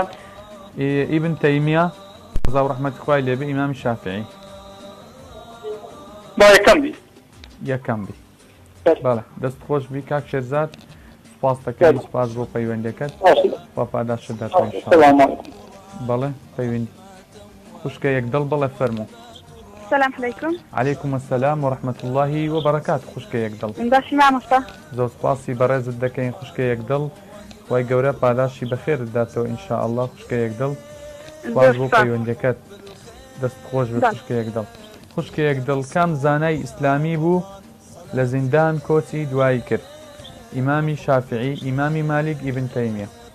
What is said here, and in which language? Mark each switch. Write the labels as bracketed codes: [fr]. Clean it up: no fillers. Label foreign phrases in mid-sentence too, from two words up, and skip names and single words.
[ckb] ئیبن تەیمیە ڕەزا و ڕەحمەتی خوای لێبێ ئیمامی شافعی با یەکەم بی یەکەم بی بەڵێ دەست خۆش بی کاک شێرزاد سپاس دەکەین سپاس بۆ پەیوەندەکەت با پاداشت دەکەین بەڵێ پەیوەندی خوشکە یەکدڵ بەڵێ فەرموو [ar] السلام عليكم. عليكم السلام ورحمة الله وبركاته [ckb] خوشکە یەکدڵ باشی مامۆستا زۆر سپاسی بەڕێزت دەکەین خوشکە یەکدڵ وای گەورە پاداشی بەخێر داتەوە [ar] ئینشاء الله [ckb] خوشکە یەکدڵ سپاس بۆ پەیوەندیەکەت دەست خۆش بێ خوشکە یەکدڵ خوشکە یەکدڵ کام زانای ئیسلامی بوو لە زیندان کۆچی دوایی کرد ئیمامی شافعی ئیمامی مالیک ئیبن تەیمیە